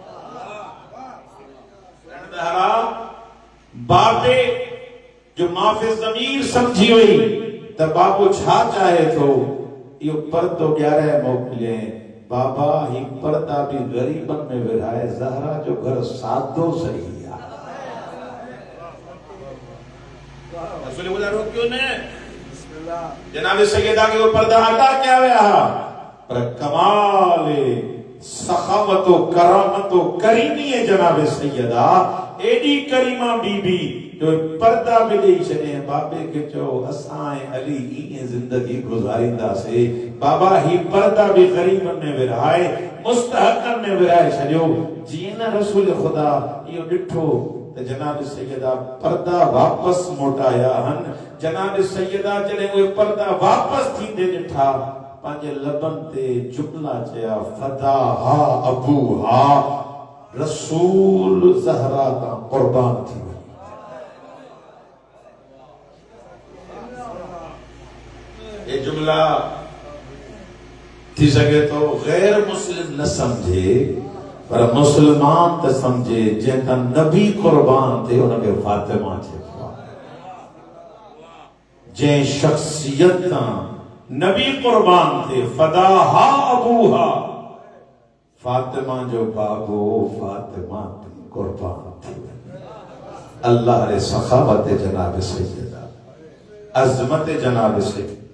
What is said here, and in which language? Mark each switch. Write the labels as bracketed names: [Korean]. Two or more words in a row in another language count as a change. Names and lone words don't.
[Sindhi] बाबे जो माफ़ी ज़मीर समझी वई त बाबो छा चाहे थो। इहो पर्दो ॾियाराए मोकिलिए। बाबा ही पर्दा भी गरीबन में विराए, ज़हरा जो घर सादो सही है। रसूल खुदा रोकियो ने, जनाब सैयदा के वो पर्दा हटा क्या हुआ, पर कमाल सखावतो करामतो करीमी है जनाब सैयदा। एडी करीमा बीबी जो पर्दा भी दे छे। बाबे के चो असां अली ई जिंदगी गुजारिंदा से। बाबा ही पर्दा भी गरीबन में विराए, मुस्तहकन में विराए छड़ियो। जीअं न रसूल खुदा इहो ॾिठो त जनाब सैयदा पर्दा वापस मोटाया हन। जनाब सैयदा जॾहिं उहे पर्दा वापस थींदे ॾिठा, पंहिंजे लबन ते जुमला चया, [Arabic] فداها أبوها, [Sindhi] रसूल ज़हरा तां कुर्बान थी वई। ये जुमला थी सके तो गैर मुस्लिम न समझे, पर मुसलमान त समझे। जंहिंखां नबी कुर्बान थे उनखे फातिमा चइबो आहे। जंहिं शख्सियत नबी कुर्बान थे, [Arabic] فداها أبوها, [Sindhi] फातिमा जो बाबो फातिमा कुर्बान थी। अल्लाह रे सखावत जनाब सैयदा, अजमत जनाब सैयदा।